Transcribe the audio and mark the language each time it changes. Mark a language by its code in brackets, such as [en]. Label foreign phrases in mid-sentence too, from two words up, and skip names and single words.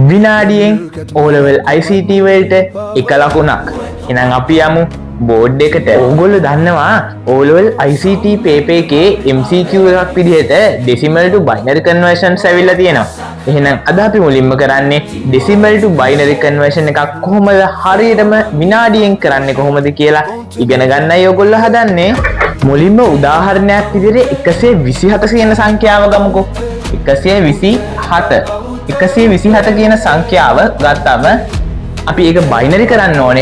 [si] විනාඩියෙන් [en] O level ICT [si] වලට එක ලකුණක්. එහෙනම් අපි යමු බෝඩ් එකට. ඕගොල්ලෝ දන්නවා [en] O level ICT paper [si] එකේ MCQ එකක් විදිහට [en] decimal to binary conversions [si] ඇවිල්ලා තියෙනවා. එහෙනම් අද අපි මුලින්ම කරන්නේ [en] decimal to binary conversion [si] එකක් කොහොමද හරියටම විනාඩියෙන් කරන්නේ කොහොමද කියලා ඉගෙන ගන්නයි ඕගොල්ලෝ හදන්නේ. මුලින්ම උදාහරණයක් විදිහට 127 කියන සංඛ්‍යාව ගමුකෝ. 127 කියන සංඛ්‍යාව ගත්තම අපි ඒක බයිනරි කරන්න ඕනේ.